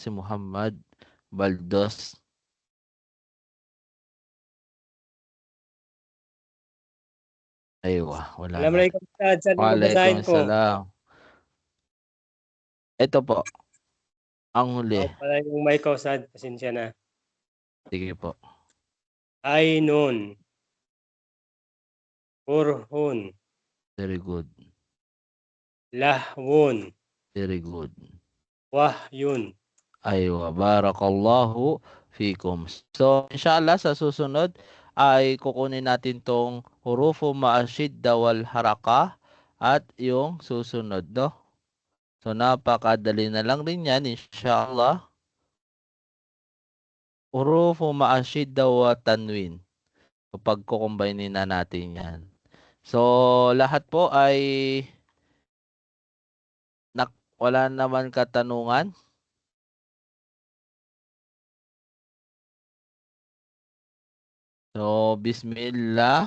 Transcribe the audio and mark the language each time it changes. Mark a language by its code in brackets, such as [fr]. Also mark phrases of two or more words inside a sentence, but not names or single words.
[tl] Si Muhammad Baldos. Aywa, wala na. [ar] السلام عليكم أستاذ. [tl] Saan yung babasahin ko? Waalaikumsalam. Ito po. Ang huli. Ako pala yung mic ko, Ustad. Pasensya na. Sige po. [ar] عين. كره. [en] Very good. [ar] Lahwun. [en] Very good. [ar] Wahyun. أيوه، بارك الله فيكم. [tl] So, inshallah sa susunod ay kukunin natin tong [ar] حروف مع الشدة والحركة [tl] at yung susunod, no? So, napakadali na lang rin yan, inshallah. [ar] حروف مع الشدة والتنوين. [tl] Kapag kukumbinin na natin yan. So, lahat po ay wala naman katanungan. So, bismillah.